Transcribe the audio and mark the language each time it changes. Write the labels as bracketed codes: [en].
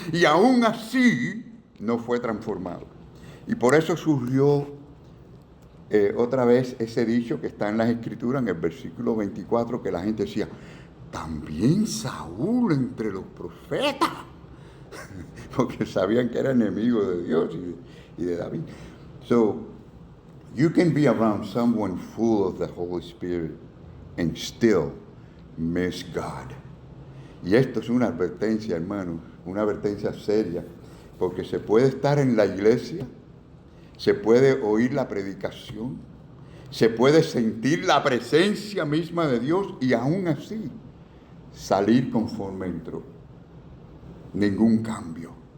[es] Y aún así no fue transformado. Y por eso surgió otra vez ese dicho que está en las Escrituras, en el versículo 24, que la gente decía, también Saúl entre los profetas, porque sabían que era enemigo de Dios y de David. [en] So, you can be around someone full of the Holy Spirit and still miss God. [es] Y esto es una advertencia, hermanos, una advertencia seria, porque se puede estar en la iglesia, se puede oír la predicación, se puede sentir la presencia misma de Dios y aún así salir conforme entró. Ningún cambio.